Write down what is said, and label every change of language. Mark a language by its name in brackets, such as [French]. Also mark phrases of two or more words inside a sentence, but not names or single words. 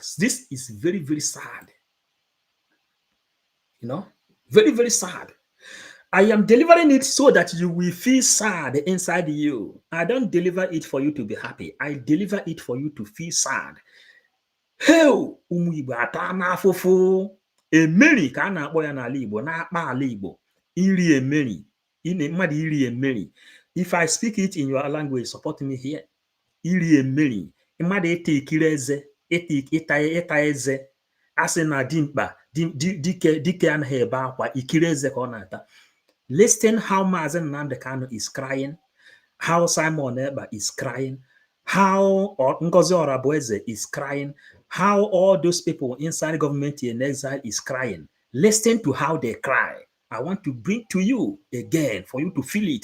[English] This is very, very sad. You know, very, very sad. I am delivering it so that you will feel sad inside you. I don't deliver it for you to be happy. I deliver it for you to feel sad. Hell, [Igbo] ụmụ Igbo ata n'afụfụ. Emeri ka a na-akpọ ya n'ala Igbo, na-akpa ala Igbo. Iri emeri. Mmadụ iri emeri. [English] If I speak it in your language, support me here. [Igbo] Iri emeri. Mmadụ ete ikiri eze, ịta eze. Asị na dimkpa, dike anaghị ebe akwa, ikiri eze ka ọ na-ata. [English] Listen how Mazen Nnamdi Kanu is crying, how Simon Ekpa is crying, how Ngozi Orabueze is crying, how all those people inside government in exile is crying. Listen to how they cry. I want to bring to you again for you to feel it.